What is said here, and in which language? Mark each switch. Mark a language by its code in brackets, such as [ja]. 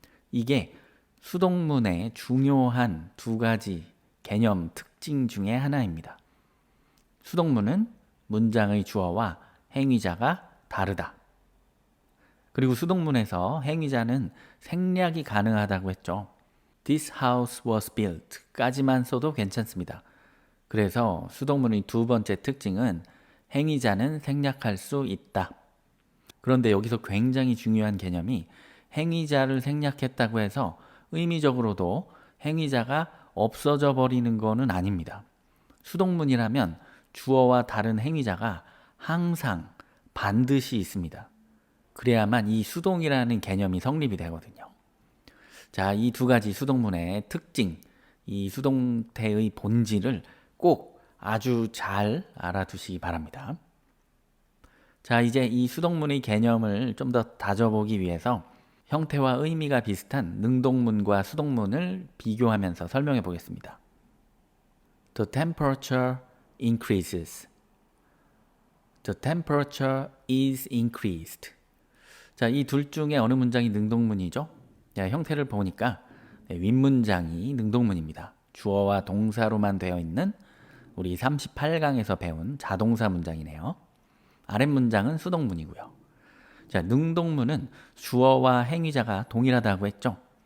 [ko] 이게 수동문의 중요한 두 가지 개념 특징 중에 하나입니다. 수동문은 문장의 주어와 행위자가 다르다. 그리고 수동문에서 행위자는 생략이 가능하다고 했죠. [en] This house was built [ko] 까지만 써도 괜찮습니다. 그래서 수동문의 두 번째 특징은 행위자는 생략할 수 있다. 그런데 여기서 굉장히 중요한 개념이 행위자를 생략했다고 해서 의미적으로도 행위자가 없어져 버리는 것은 아닙니다. 수동문이라면 주어와 다른 행위자가 항상 반드시 있습니다. 그래야만 이 수동이라는 개념이 성립이 되거든요. 자, 이 두 가지 수동문의 특징, 이 수동태의 본질을 꼭 아주 잘 알아두시기 바랍니다. 자, 이제 이 수동문의 개념을 좀 더 다져보기 위해서 형태와 의미가 비슷한 능동문과 수동문을 비교하면서 설명해 보겠습니다. [en] The temperature increases. The temperature is increased. [ko] 자, 이 둘 중에 어느 문장이 능동문이죠? 자, 형태를 보니까 윗문장이 능동문입니다. 주어와 동사로만 되어 있는 우리 38강에서 배운 자동사 문장이네요. 아랫문장은 수동문이고요. 자, 능동문은 주어와 행위자가 동일하다고 했죠.